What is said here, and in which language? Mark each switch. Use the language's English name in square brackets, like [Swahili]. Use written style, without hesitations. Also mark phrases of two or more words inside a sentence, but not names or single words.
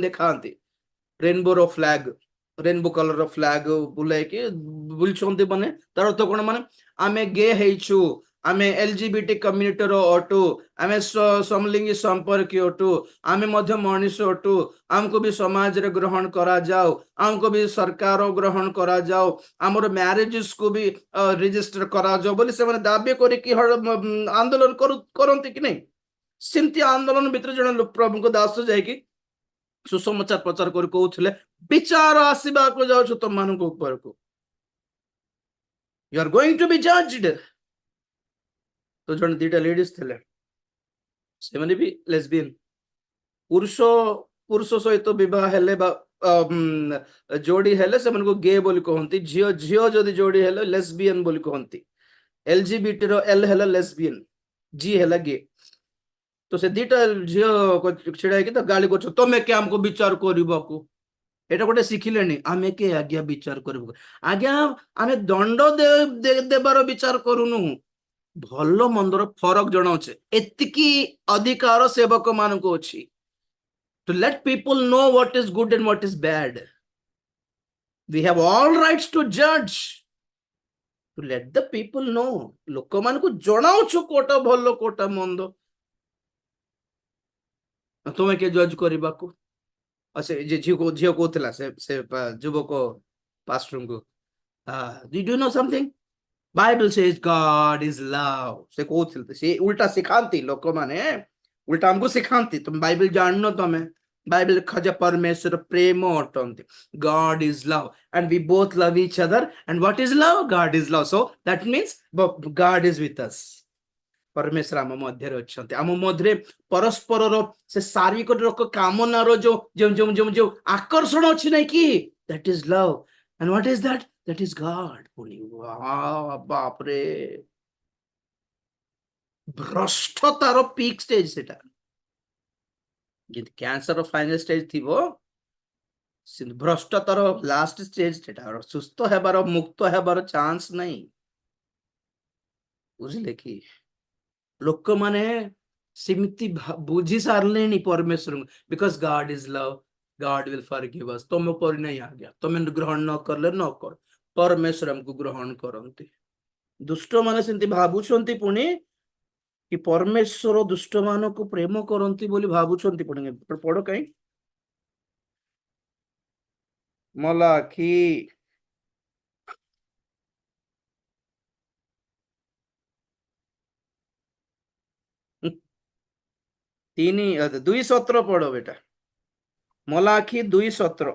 [Odia] ଦେଖାନ୍ତି, ରେନବୋର ଫ୍ଲାଗ, [English] rainbow colour flag [Odia] ବୁଲାଇକି ବୁଲୁଛନ୍ତି, ମାନେ ତାର ଅର୍ଥ କଣ, ମାନେ ଆମେ गे ହେଇଛୁ, ଆମେ LGBT କମ୍ୟୁନିଟିର ଅଟୁ, ଆମେ ସମଲିଙ୍ଗୀ ସମ୍ପର୍କୀୟ ଅଟୁ, ଆମେ ମଧ୍ୟ ମଣିଷ ଅଟୁ, ଆମକୁ ବି ସମାଜରେ ଗ୍ରହଣ କରାଯାଉ, ଆମକୁ ବି ସରକାର ଗ୍ରହଣ କରାଯାଉ, ଆମର ମ୍ୟାରେଜେସକୁ ବି ରେଜିଷ୍ଟର କରାଯାଉ ବୋଲି ସେମାନେ ଦାବି କରିକି ଆନ୍ଦୋଳନ କରନ୍ତି କି ନାହିଁ। ସେମିତି ଆନ୍ଦୋଳନ ଭିତରେ ଜଣେ ପ୍ରଭୁଙ୍କ ଦାସ ଯାଇକି ସୁସମାଚାର ପ୍ରଚାର କରି କହୁଥିଲେ, ବିଚାର ଆସିବାକୁ ଯାଉଛୁ ତମମାନଙ୍କ ଉପରକୁ, [English] you are going to be judged। [Odia] ତ ଜଣେ ଦିଟା ଲେଡିଜ ଥିଲେ, ସେମାନେ ବି ଲେସବିଆନ, ପୁରୁଷ ପୁରୁଷ ସହିତ ବିବାହ ହେଲେ ବା ଯୋଡି ହେଲେ ସେମାନଙ୍କୁ गे ବୋଲି କହନ୍ତି, ଝିଅ ଝିଅ ଯଦି ଯୋଡି ହେଲେ ଲେସବିଆନ ବୋଲି କହନ୍ତି, LGBT ର L ହେଲା ଲେସବିଆନ, G ହେଲା गे। ତ ସେ ଦିଟା ଝିଅ ଛିଡା ହେଇକି ତ ଗାଳି କରୁଛ, ତମେ କେ ଆମକୁ ବିଚାର କରିବାକୁ, এটা ଗୋଟେ ଶିଖିଲେଣି, ଆମେ କେ ଆଜ୍ଞା ବିଚାର କରିବୁ, ଆଜ୍ଞା ଆମେ ଦଣ୍ଡ ଦେବାର ବିଚାର କରୁନୁ, ଭଲ ମନ୍ଦର ଫରକ ଜଣାଉଛେ, ଏତିକି ଅଧିକାର ସେବକ ମାନଙ୍କୁ ଅଛି, [English] to let people know what is good and what is bad, we have all rights to judge, to let the people know, [Odia] ଲୋକମାନଙ୍କୁ ଜଣାଉଛୁ କୋଟା ଭଲ କୋଟା ମନ୍ଦ, ତୁମେ କେ ଜଜ୍ କରିବାକୁ। ସେ ଝିଅ କହୁଥିଲା ସେ ଯୁବକ ପାଷ୍ଟରଙ୍କୁ, [English] do you know something, Bible says God is love, [Odia] ସେ କହୁଥିଲେ, ସେ ଉଲ୍ଟା ଶିଖାନ୍ତି ଲୋକମାନେ, ଉଲ୍ଟା ଆମକୁ ଶିଖାନ୍ତି, ତମେ ବାଇବେଲ ଜାଣିନ, ତମେ ବାଇବେଲ ଖୋଜା, ପରମେଶ୍ୱର ପ୍ରେମ ଅଟନ୍ତି, [English] God is love and we both love each other, and what is love, God is love, so that means God is with us, [Odia] ପରମେଶ୍ୱର ଆମ ମଧ୍ୟରେ ଅଛନ୍ତି, ଆମ ମଧ୍ୟରେ ପରସ୍ପରର ସେ ଶାରୀରିକ କାମନାର ଯୋଉ ଆକର୍ଷଣ ଅଛି ନାଇଁ କି, [English] that is love, and what is that, that is God। [Odia] ପୁଣି ବାପରେ, ଭ୍ରଷ୍ଟତାର [English] peak stage [Odia] ସେଟା, ଯେମିତି [English] cancer final stage [Odia] ଥିବ, ଭ୍ରଷ୍ଟତାର [English] last stage [Odia] ସେଟା, ସୁସ୍ଥ ହେବାର ମୁକ୍ତ ହେବାର ଚାନ୍ସ ନାହିଁ, ବୁଝିଲେ କି। ଲୋକମାନେ ସେମିତି ବୁଝି ସାରିଲେଣି ପରମେଶ୍ୱରଙ୍କୁ, [English] ବିକଜ God is love, God will forgive us, [Odia] ତମ ପରି ନାହିଁ ଆଜ୍ଞା, ତମେ ଗ୍ରହଣ ନ କଲେ ନ କର, ପରମେଶ୍ୱର ଆମକୁ ଗ୍ରହଣ କରନ୍ତି। ଦୁଷ୍ଟ ମାନେ ସେମିତି ଭାବୁଛନ୍ତି ପୁଣି କି ପରମେଶ୍ୱର ଦୁଷ୍ଟ ମାନଙ୍କୁ ପ୍ରେମ କରନ୍ତି ବୋଲି ଭାବୁଛନ୍ତି, ପୁଣି ପଢ କାହିଁ, ମଲାଖି 2:17 ପଢ ବେଟା, ମଲାଖି 2:17।